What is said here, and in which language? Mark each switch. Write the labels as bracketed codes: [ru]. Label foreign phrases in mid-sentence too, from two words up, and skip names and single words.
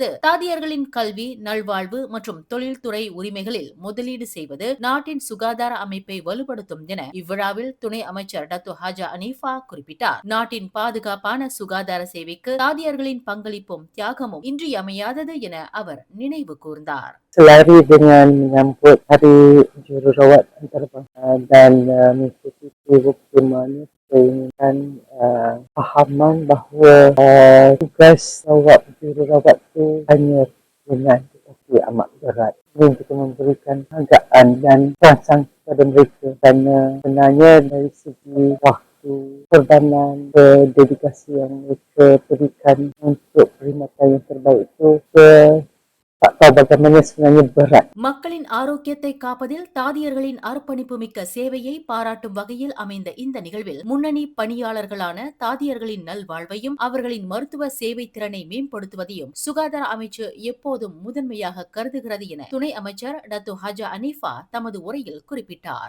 [ta] தாதியர்களின் கல்வி, நல்வாழ்வு மற்றும் தொழில்துறை உரிமைகளில் முதலீடு செய்வது நாட்டின் சுகாதார அமைப்பை வலுப்படுத்தும் என இவ்விழாவில் துணை அமைச்சர் டத்தோ ஹாஜா அனீஃபா குறிப்பிட்டார். நாட்டின் பாதுகாப்பான சுகாதார சேவைக்கு தாதியர்களின் பங்களிப்பும் தியாகமும் இன்றியமையாதது என அவர் நினைவு கூர்ந்தார். [ms] Selari dengan menyambut Hari Jururawat Antarabangsa dan mengikuti bagaimana dengan pahaman bahawa tugas rawat jururawat itu hanya ringan tetapi amat berat. Ingin kita memberikan penghargaan dan perasan kepada mereka kerana sebenarnya dari segi waktu, korbanan, dedikasi yang mereka berikan untuk perkhidmatan yang terbaik itu tak tahu bagaimana sebenarnya berat. [ta] மக்களின் ஆரோக்கியத்தை காப்பதில் தாதியர்களின் அர்ப்பணிப்பு மிக்க சேவையை பாராட்டும் வகையில் அமைந்த இந்த நிகழ்வில் முன்னணி பணியாளர்களான தாதியர்களின் நல்வாழ்வையும் அவர்களின் மருத்துவ சேவை திறனை மேம்படுத்துவதையும் சுகாதார அமைச்சு எப்போதும் முதன்மையாக கருதுகிறது என துணை அமைச்சர் டத்து ஹஜா அனீஃபா தமது உரையில் குறிப்பிட்டார்.